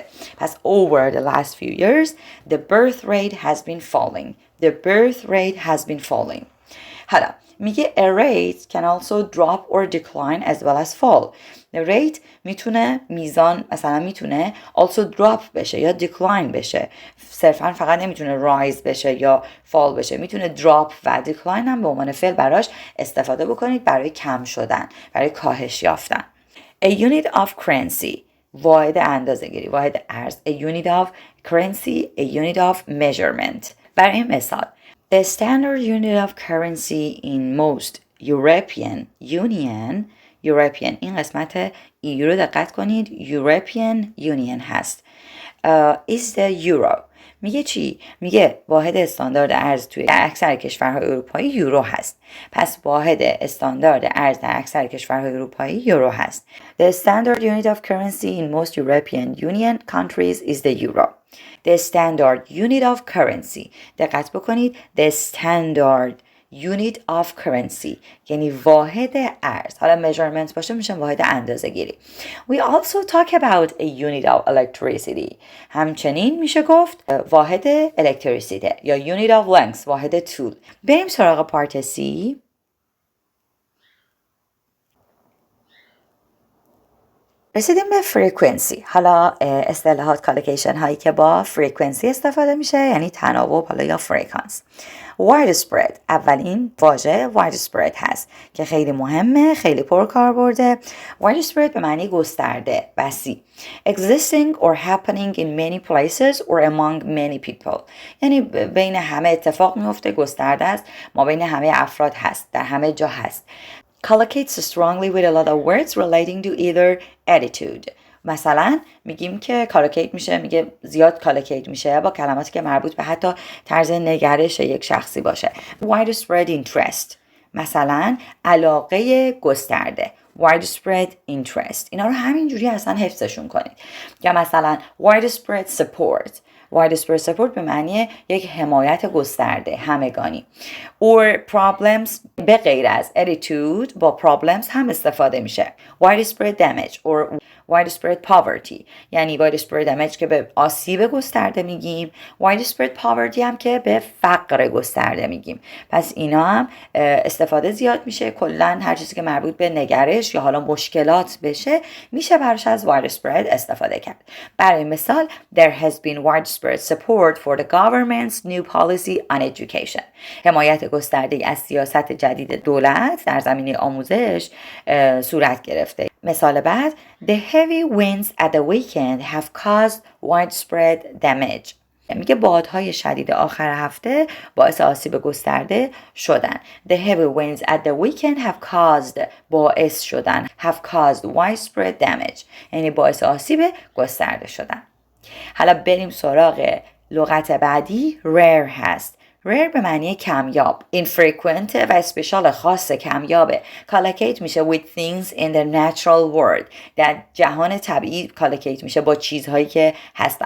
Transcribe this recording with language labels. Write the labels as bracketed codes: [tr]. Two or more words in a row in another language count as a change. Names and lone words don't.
[en] پس over the last few years the birth rate has been falling. The birth rate has been falling. [fa] حالا میگه [en] a rate can also drop or decline as well as fall. [fa] rate میتونه میزان مثلا میتونه [en] also drop [fa] بشه یا decline بشه، صرفا فقط نمیتونه rise بشه یا fall بشه، میتونه drop و decline هم به عنوان فعل براش استفاده بکنید برای کم شدن، برای کاهش یافتن. [en] A unit of currency، [fa] واحد اندازه‌گیری، واحد ارز. [en] A unit of currency, a unit of measurement. [fa] برای مثال [en] The standard unit of currency in most European Union [fa] این قسمت EU رو دقت کنید، European Union هست. [en] Is the euro. [fa] میگه چی؟ میگه واحد استاندارد ارز توی اکثر کشورهای اروپایی یورو هست. پس واحد استاندارد ارز در اکثر کشورهای اروپایی یورو هست. [en] The standard unit of currency in most European Union countries is the euro. The standard unit of currency. [fa] دقت بکنید. [en] The standard unit of currency [fa] یعنی واحد ارز. حالا measurement باشه میشه واحد اندازه گیری. [en] We also talk about a unit of electricity. [fa] همچنین میشه گفت واحد الکتریسیته یا [en] unit of length [fa] واحد طول. بریم سراغ پارت C. رسیدیم به frequency. حالا اصطلاحات collocation هایی که با frequency استفاده میشه یعنی تناوب حالا یا frequency. widespread اولین واژه widespread هست که خیلی مهمه، خیلی پرکاربرده. widespread به معنی گسترده، وسیع. [en] existing or happening in many places or among many people [fa] یعنی بین همه اتفاق میفته، گسترده است، ما بین همه افراد هست، در همه جا هست. [en] collocates strongly with a lot of words relating to either attitude. [fa] مثلا میگیم که کالوکیت میشه، میگه زیاد کالوکیت میشه با کلماتی که مربوط به حتی طرز نگرش یک شخصی باشه. [en] widespread interest [fa] مثلا علاقه گسترده، [en] widespread interest [fa] اینا رو همینجوری اصلا حفظشون کنید. یا مثلا [en] widespread support [fa] به معنی یک حمایت گسترده، همگانی. [en] or problems [fa] به غیر از attitude با problems هم استفاده میشه. [en] widespread damage or widespread poverty [fa] یعنی [en] widespread damage [fa] که به آسیب گسترده میگیم، [en] widespread poverty [fa] هم که به فقر گسترده میگیم. پس اینا هم استفاده زیاد میشه. کلا هر چیزی که مربوط به نگرش یا حالا مشکلات بشه میشه براش از widespread استفاده کرد. برای مثال [en] there has been widespread support for the government's new policy on education. [fa] حمایت گسترده از سیاست جدید دولت در زمینه آموزش صورت گرفته. مثال بعد [en] The heavy winds at the weekend have caused widespread damage. [fa] میگه بادهای شدید آخر هفته باعث آسیب گسترده شدن. [en] The heavy winds at the weekend have caused [fa] باعث شدن [en] have caused widespread damage [fa] یعنی باعث آسیب گسترده شدن. حالا بریم سراغ لغت بعدی. rare هست. rare به معنی کمیاب، infrequent و اسپیشال خاص کمیابه. collocate میشه [en] with things in the natural world [fa] در جهان طبیعی collocate میشه با چیزهایی که هستن.